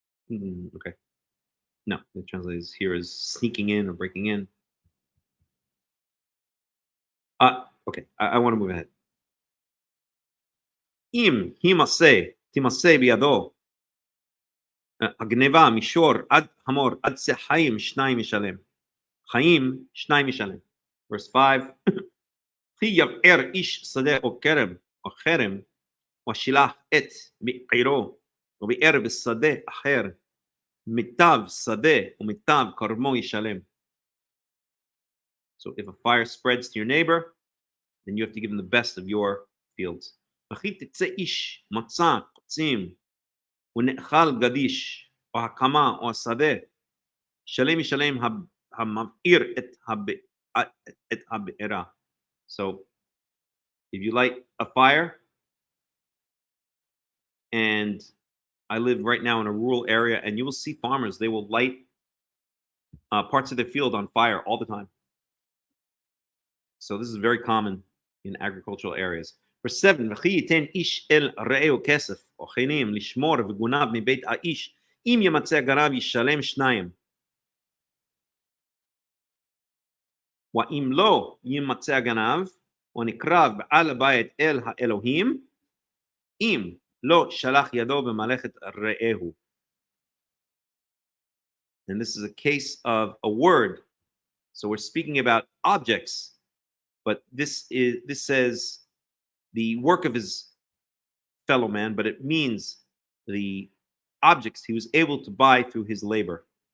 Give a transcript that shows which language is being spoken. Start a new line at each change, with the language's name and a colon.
English: Okay. No, the translation here is sneaking in or breaking in. Okay, I want to move ahead.
Hebrew: Im himase timase biado הגניבה מישור עד חמור עד שא חיים שניים ישלם. חיים שניים ישלם.
English: Verse 5.
Hebrew: כי יבער איש שדה או כרם או חרם ושילח את בעירו וביער בשדה אחר מיטב שדה ומיטב כרמו ישלם.
English: So if a fire spreads to your neighbor, then you have to give him the best of your fields.
Hebrew: וכי תצא איש מצא קוצים ונאכל גדיש או הקמה או השדה, שלם ישלם המבעיר את הבעירה.
English: So if you light a fire, and I live right now in a rural area, and you will see farmers, they will light parts of their field on fire all the time. So this is very common in agricultural areas. Verse 7,
Hebrew: וכי ייתן איש אל רעהו כסף או חינים לשמור וגונב מבית האיש, אם ימצא הגנב ישלם שניים. ואם לא ימצא הגנב, ונקרב בעל הבית אל האלוהים, אם לא שלח ידו במלאכת רעהו.
English: And this is a case of a word. So we're speaking about objects, but this says the work of his fellow man, but it means the objects he was able to buy through his labor.